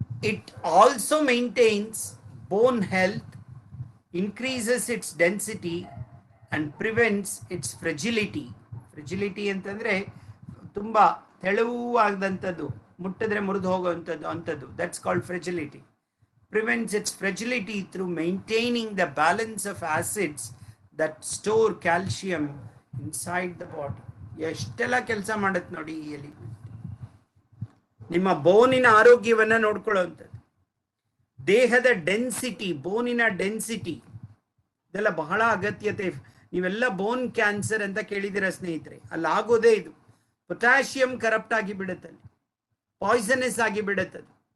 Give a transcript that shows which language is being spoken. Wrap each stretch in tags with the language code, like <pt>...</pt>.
<en>It also maintains bone health, increases its density and prevents its fragility.</en> <kn>Fragility ಅಂತಂದ್ರೆ ತುಂಬಾ ತೆಳುವಾಗದಂಥದ್ದು, ಮುಟ್ಟಿದ್ರೆ ಮುರಿದು ಹೋಗುವಂಥದ್ದು ಅಂಥದ್ದು.</kn> <en>That's called fragility. Prevents its fragility through maintaining the balance of acids that store calcium inside the body.</en> <kn>ಎಷ್ಟೆಲ್ಲ ಕೆಲಸ ಮಾಡುತ್ತೆ ನೋಡಿ ಈ ಎಲೆ. ನಿಮ್ಮ ಬೋನಿನ ಆರೋಗ್ಯವನ್ನ ನೋಡ್ಕೊಳ್ಳುವಂಥದ್ದು, ದೇಹದ ಡೆನ್ಸಿಟಿ, ಬೋನಿನ ಡೆನ್ಸಿಟಿ, ಇದೆಲ್ಲ ಬಹಳ ಅಗತ್ಯತೆ. ನೀವೆಲ್ಲ ಬೋನ್ ಕ್ಯಾನ್ಸರ್ ಅಂತ ಕೇಳಿದಿರ ಸ್ನೇಹಿತರೆ, ಅಲ್ಲಿ ಆಗೋದೇ ಇದು. ಪೊಟ್ಯಾಷಿಯಂ ಕರಪ್ಟ್ ಆಗಿ ಬಿಡುತ್ತೆ, ಪಾಯ್ಸನಸ್ ಆಗಿ ಬಿಡುತ್ತದೆ.</kn>